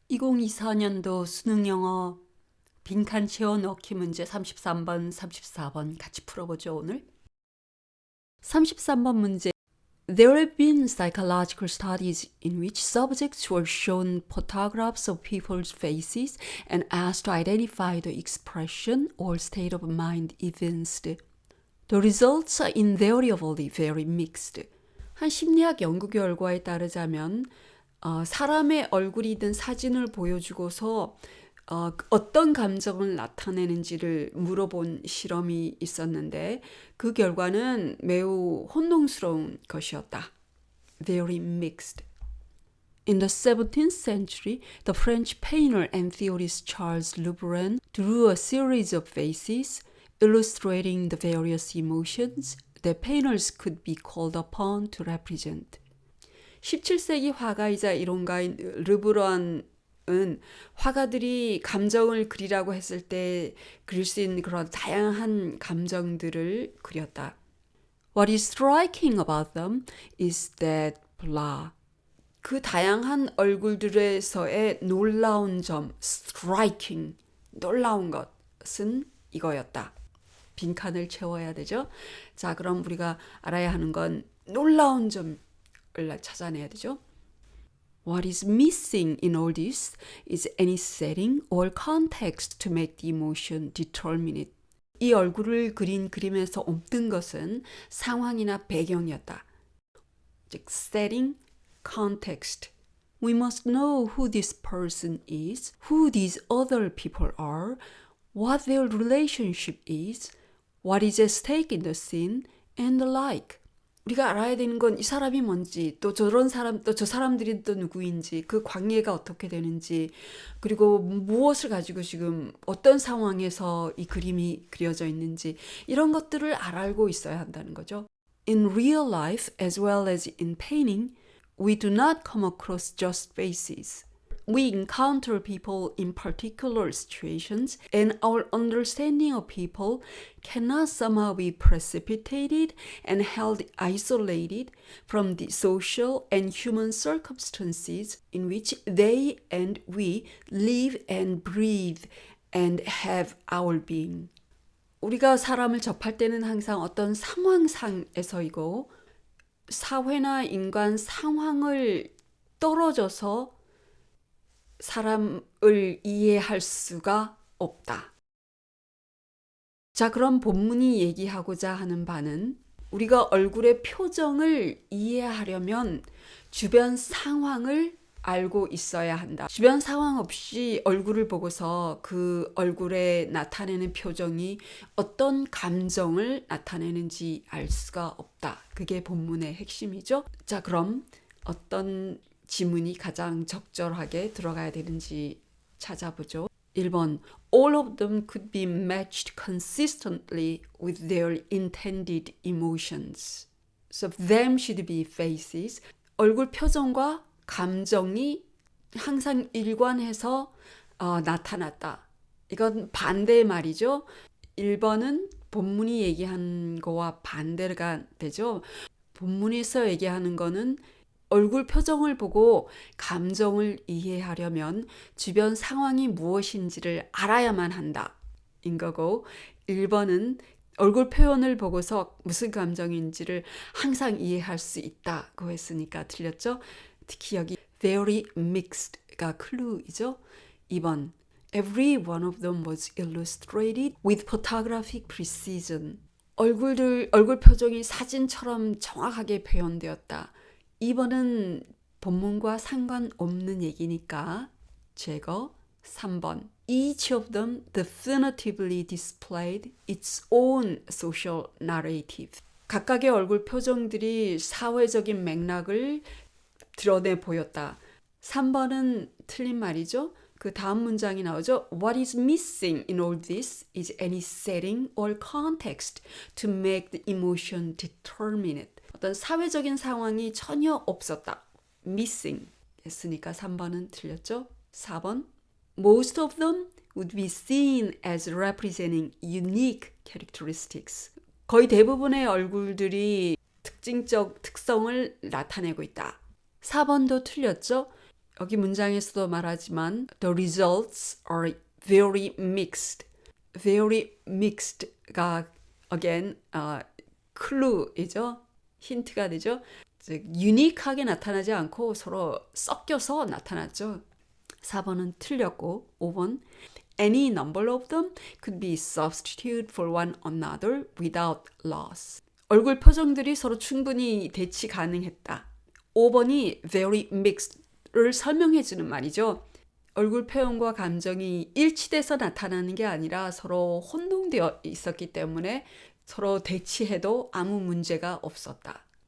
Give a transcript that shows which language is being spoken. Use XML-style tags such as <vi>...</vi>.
<ko>2024년도 수능영어 빈칸 채워 넣기 문제 33번, 34번 같이 풀어보죠, 오늘. 33번 문제.</ko> <en>There have been psychological studies in which subjects were shown photographs of people's faces and asked to identify the expression or state of mind evinced. The results are invariably very mixed.</en> <ko>한 심리학 연구 결과에 따르자면 사람의 얼굴이 든 사진을 보여주고서 어떤 감정을 나타내는지를 물어본 실험이 있었는데 그 결과는 매우 혼동스러운 것이었다.</ko> <en>Very mixed. In the 17th century, the French painter and theorist Charles Lebrun drew a series of faces illustrating the various emotions that painters could be called upon to represent.</en> <ko>17세기 화가이자 이론가인 르브런은 화가들이 감정을 그리라고 했을 때 그릴 수 있는 그런 다양한 감정들을 그렸다.</ko> <en>What is striking about them is that blah.</en> <ko>그 다양한 얼굴들에서의 놀라운 점, striking, 놀라운 것은 이거였다. 빈칸을 채워야 되죠. 자, 그럼 우리가 알아야 하는 건 놀라운 점을 찾아내야 되죠.</ko> <en>What is missing in all this is any setting or context to make the emotion determinate.</en> <ko>이 얼굴을 그린 그림에서 없던 것은 상황이나 배경이었다. 즉, setting, context.</ko> <en>We must know who this person is, who these other people are, what their relationship is, what is at stake in the scene, and the like. 우리가 알아야 되는 건 이 사람이 뭔지, 또 저런 사람, 또 저 사람들이 또 누구인지, 그 관계가 어떻게 되는지, 그리고 무엇을 가지고 지금 어떤 상황에서 이 그림이 그려져 있는지, 이런 것들을 알고 있어야 한다는 거죠. In real life, as well as in painting, we do not come across just faces. We encounter people in particular situations, and our understanding of people cannot somehow be precipitated and held isolated from the social and human circumstances in which they and we live and breathe and have our being.</en> <ko>우리가 사람을 접할 때는 항상 어떤 상황상에서이고 사회나 인간 상황을 떨어져서 사람을 이해할 수가 없다. 자, 그럼 본문이 얘기하고자 하는 바는 우리가 얼굴의 표정을 이해하려면 주변 상황을 알고 있어야 한다. 주변 상황 없이 얼굴을 보고서 그 얼굴에 나타내는 표정이 어떤 감정을 나타내는지 알 수가 없다. 그게 본문의 핵심이죠. 자, 그럼 어떤 지문이 가장 적절하게 들어가야 되는지 찾아보죠. 1번.</ko> <en>All of them could be matched consistently with their intended emotions. So them should be faces.</en> <ko>얼굴 표정과 감정이 항상 일관해서 나타났다. 이건 반대의 말이죠. 1번은 본문이 얘기한 거와 반대가 되죠. 본문에서 얘기하는 거는 얼굴 표정을 보고 감정을 이해하려면 주변 상황이 무엇인지를 알아야만 한다. 인 거고 1번은 얼굴 표현을 보고서 무슨 감정인지를 항상 이해할 수 있다고 했으니까 틀렸죠. 특히 여기 very mixed가 클루이죠.</ko> <en>2번 Every one of them was illustrated with photographic precision.</en> <ko>얼굴 표정이 사진처럼 정확하게 표현되었다. 2번은 본문과 상관없는 얘기니까 제거.</ko> <en>3번 Each of them definitively displayed its own social narrative.</en> <ko>각각의 얼굴 표정들이 사회적인 맥락을 드러내 보였다. 3번은 틀린 말이죠. 그 다음 문장이 나오죠.</ko> <en>What is missing in all this is any setting or context to make the emotion determinate.</en> <ko>어떤 사회적인 상황이 전혀 없었다. missing 했으니까 3번은 틀렸죠.</ko> <en>4번 Most of them would be seen as representing unique characteristics.</en> <ko>거의 대부분의 얼굴들이 특징적 특성을 나타내고 있다. 4번도 틀렸죠. 여기 문장에서도 말하지만</ko> <en>the results are very mixed.</en> <ko>very mixed가 again 클루이죠. 힌트가 되죠. 즉 유니크하게 나타나지 않고 서로 섞여서 나타났죠. 4번은 틀렸고</ko> <en>5번 Any number of them could be substituted for one another without loss.</en> <ko>얼굴 표정들이 서로 충분히 대치 가능했다. 5번이 very mixed를 설명해 주는 말이죠. 얼굴 표현과 감정이 일치돼서 나타나는 게 아니라 서로 혼동되어 있었기 때문에 서로 대치해도 아무 문제가 없었다.</ko>